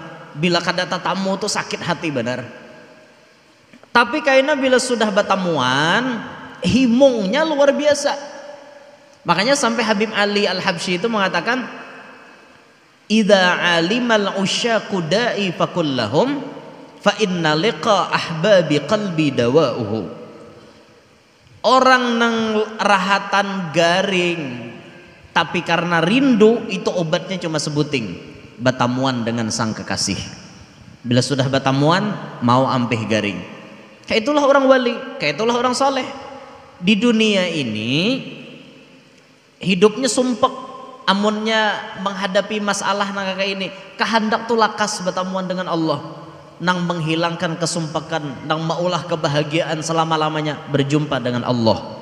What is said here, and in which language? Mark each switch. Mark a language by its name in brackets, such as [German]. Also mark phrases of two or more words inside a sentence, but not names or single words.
[Banjar] Bila kada tatamu tuh sakit hati benar. Tapi kayaknya bila sudah bertemuan, himungnya luar biasa. [Indonesian] Makanya sampai Habib Ali Al-Habsyi itu mengatakan, [Arabic] "إذا ألم العشاق داء فكلهم فإن لقاء أحبابي قلبي دواؤه." [Banjar] Orang nang rahatan garing tapi karena rindu itu obatnya cuma sebuting, bertemuan dengan sang kekasih. Bila sudah bertemuan mau ampih garing. Kayak itulah orang wali, kayak itulah orang soleh. Di dunia ini hidupnya sumpek, amunnya menghadapi masalah nang kayak ini, kehendak tuh lakas bertemuan dengan Allah, nang menghilangkan kesumpekan, nang maulah kebahagiaan selama-lamanya berjumpa dengan Allah.